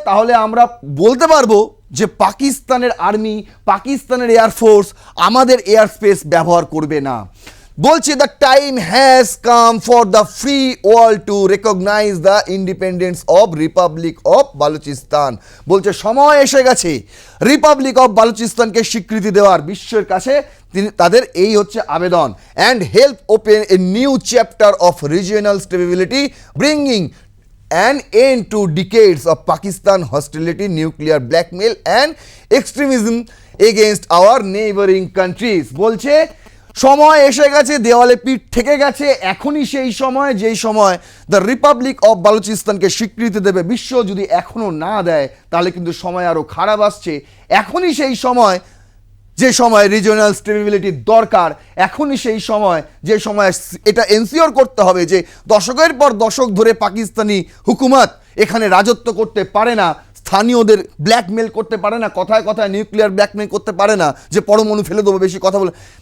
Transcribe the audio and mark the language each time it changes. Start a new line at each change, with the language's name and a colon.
Bangla: তাহলে আমরা বলতে পারবো যে পাকিস্তানের আর্মি, পাকিস্তানের এয়ারফোর্স আমাদের এয়ার স্পেস ব্যবহার করবে না। বলছে
English: The time has come for the free world to recognise the independence of republic of Balochistan.
Bangla: বলছে সময় এসে গেছে রিপাবলিক অফ বালুচিস্তানকে স্বীকৃতি দেওয়ার। বিশ্বের কাছে তাদের এই হচ্ছে আবেদন।
English: And help open a new chapter of regional stability, bringing an end to decades of Pakistan hostility, nuclear blackmail and extremism against our neighboring countries।
Bangla: বলছে সময় এসে গেছে, দেওয়ালে পিঠ থেকে গেছে, এখনই সেই সময় যেই সময় দ্য রিপাবলিক অফ বালুচিস্তানকে স্বীকৃতি দেবে। বিশ্ব যদি এখনও না দেয় তাহলে কিন্তু সময় আরও খারাপ আসছে। এখনই সেই সময় যে সময় রিজিওনাল স্টেবিলিটির দরকার, এখনই সেই সময় যে সময় এটা এনসিওর করতে হবে যে দশকের পর দশক ধরে পাকিস্তানি হুকুমত এখানে রাজত্ব করতে পারে না, স্থানীয়দের ব্ল্যাকমেল করতে পারে না, কথায় কথায় নিউক্লিয়ার ব্ল্যাকমেল করতে পারে না যে পরমাণু ফেলে দেবো বেশি কথা বলে।